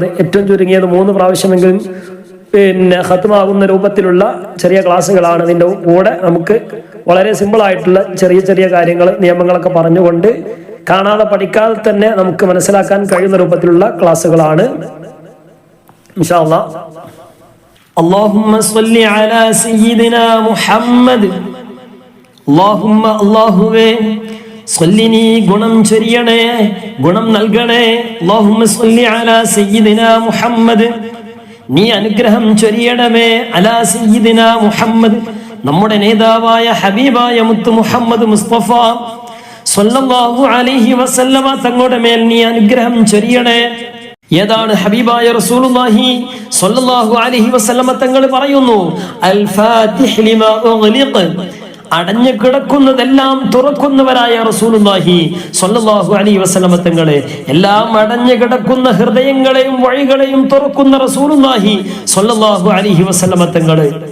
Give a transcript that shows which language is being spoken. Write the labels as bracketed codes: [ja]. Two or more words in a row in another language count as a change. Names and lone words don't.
[ml] ഏറ്റവും ചുരുങ്ങിയത് 3 പ്രാവശ്യമെങ്കിലും ഖത്മാകുന്ന രൂപത്തിലുള്ള ചെറിയ ക്ലാസ്സുകളാണ്. ഇതിൻ്റെ കൂടെ നമുക്ക് വളരെ സിമ്പിൾ ആയിട്ടുള്ള ചെറിയ ചെറിയ കാര്യങ്ങൾ, നിയമങ്ങളൊക്കെ പറഞ്ഞുകൊണ്ട് കാണാതെ പഠിക്കാതെ തന്നെ നമുക്ക് മനസ്സിലാക്കാൻ കഴിയുന്ന രൂപത്തിലുള്ള ക്ലാസ്സുകളാണ്. [ar] إن شاء الله. اللهم صل على سيدنا محمد. [ml] اللهم അല്ലാഹുവേ സ്വല്ലിനി ഗുണം ചൊരിയണേ, ഗുണം നൽകണേ. [ar] اللهم صل على سيدنا محمد. [ml] നീ അനുഗ്രഹം ചൊരിയണമേ [ar] على سيدنا محمد, [ml] നമ്മുടെ നേതാവായ ഹബീബായ മുത്ത് മുഹമ്മദ് മുസ്തഫ [ar] صلى الله عليه وسلم [ml] തങ്ങളുടെ മേൽ നീ അനുഗ്രഹം ചൊരിയണേ. ഏതാണ് ഹബീബായ [ar] رسول الله صلى الله عليه وسلم [ml] തങ്ങൾ പറയുന്നു, [ar] الفاتح لما أغلق, [ml] അടഞ്ഞു കിടക്കുന്നതെല്ലാം തുറക്കുന്നവരായ [ar] رسول الله صلى الله عليه وسلم [ml] തങ്ങളെ, എല്ലാം അടഞ്ഞു കിടക്കുന്ന ഹൃദയങ്ങളെയും വഴികളെയും തുറക്കുന്ന [ar] رسول الله صلى الله عليه وسلم [ml] തങ്ങളെ